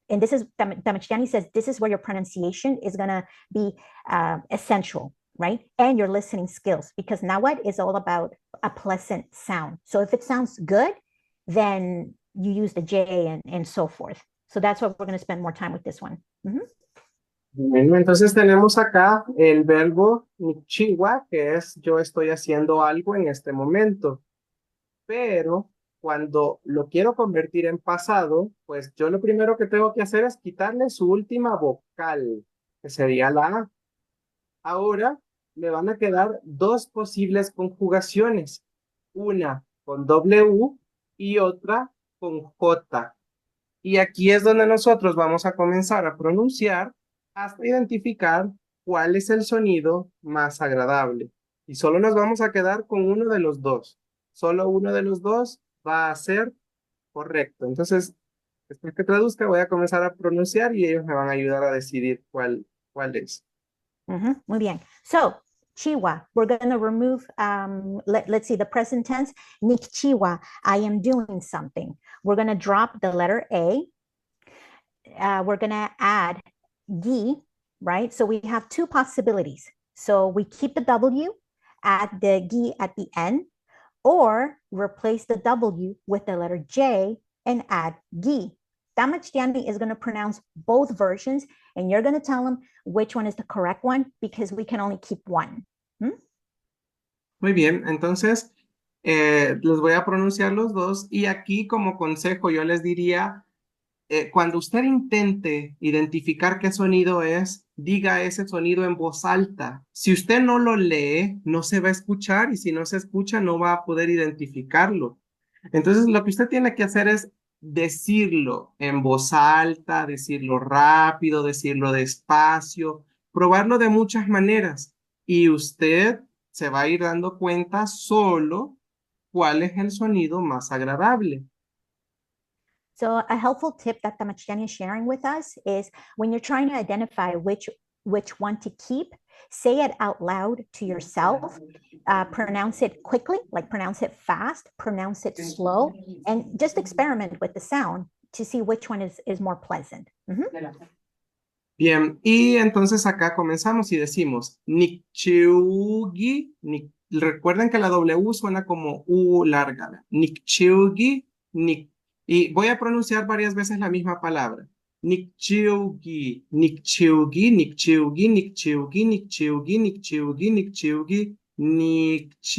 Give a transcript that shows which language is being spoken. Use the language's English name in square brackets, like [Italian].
[English] And this is, Damachjani says, this is where your pronunciation is going to be essential, right? And your listening skills, because Nahuatl is all about a pleasant sound. So if it sounds good, then you use the J and so forth. So that's why we're going to spend more time with this one. [Spanish] Bueno, entonces tenemos acá el verbo chiwa, que es yo estoy haciendo algo en este momento. Pero cuando lo quiero convertir en pasado, pues yo lo primero que tengo que hacer es quitarle su última vocal, que sería la A. Ahora me van a quedar dos posibles conjugaciones, una con W y otra con J. Y aquí es donde nosotros vamos a comenzar a pronunciar hasta identificar cuál es el sonido más agradable. Y solo nos vamos a quedar con uno de los dos. Solo uno de los dos va a ser correcto. Entonces, después que traduzca, voy a comenzar a pronunciar y ellos me van a ayudar a decidir cuál es. Muy bien. [English] So, chiwa, we're going to remove, let's see, the present tense. Nik chiwa, I am doing something. We're going to drop the letter A. We're going to add gi, right? So we have two possibilities. So we keep the W, add the gi at the end, or replace the W with the letter J and add gi. Damachtiani is going to pronounce both versions, and you're going to tell him which one is the correct one, because we can only keep one. [Spanish] Muy bien, entonces los voy a pronunciar los dos y aquí como consejo yo les diría, cuando usted intente identificar qué sonido es, diga ese sonido en voz alta. Si usted no lo lee, no se va a escuchar y si no se escucha, no va a poder identificarlo. Entonces, lo que usted tiene que hacer es decirlo en voz alta, decirlo rápido, decirlo despacio, probarlo de muchas maneras y usted se va a ir dando cuenta solo cuál es el sonido más agradable. [English] So a helpful tip that Tamachtiani is sharing with us is when you're trying to identify which one to keep, say it out loud to yourself, pronounce it quickly, like pronounce it fast, pronounce it slow, and just experiment with the sound to see which one is more pleasant. [Spanish] Bien, y entonces acá comenzamos y decimos Nikchiugi, recuerden que la W suena como U larga. Nikchiugi, y voy a pronunciar varias veces la misma palabra. [Nahuatl languages] Nikchiugi, Nikchiugi, Nikchiugi, Nikchiugi, Nikchiugi, Nikchiugi, Nikchiugi, Nikchiugi.